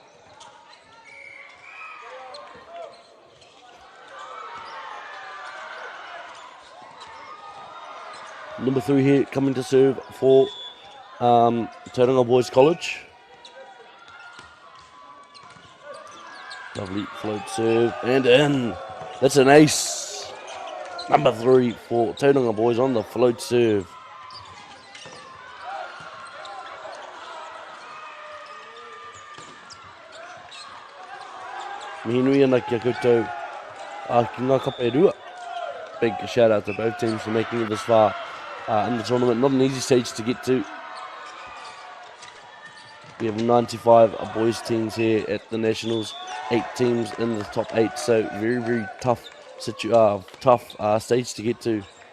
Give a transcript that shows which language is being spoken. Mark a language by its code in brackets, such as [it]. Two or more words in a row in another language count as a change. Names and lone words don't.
[en] Number 3 here coming to serve for Tauranga Boys College. Lovely float serve and in. That's an ace. Number 3 for Tauranga Boys on the float serve. [mi] Mihinui ana kia koutou ki ngā kapa e rua. [en] Big shout out to both teams for making it this far in the tournament. Not an easy stage to get to. We have 95 boys teams here at the Nationals, 8 teams in the top 8, so very, very tough stage to get to.